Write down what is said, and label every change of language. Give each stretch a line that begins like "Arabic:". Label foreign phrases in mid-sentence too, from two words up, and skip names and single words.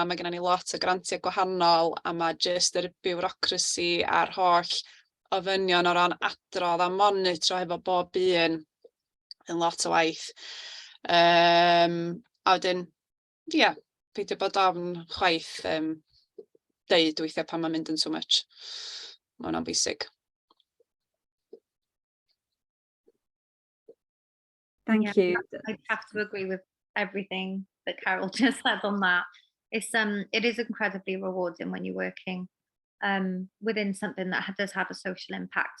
Welsh: Mae gennym ni lot o grantiau gwahanol, a mae jyst yr bureaucracy a'r holl ofynion o ran adrodd a monitro efo bob un yn lot o waith. A wedyn, peidio bod ofn chwaith deud weithiau pan mae'n mynd yn
English: too much.
Welsh: Mae hwnna'n bwysig.
English: Thank you. I have to agree with everything that Carol just said on that. It is incredibly rewarding when you're working within something that does have a social impact.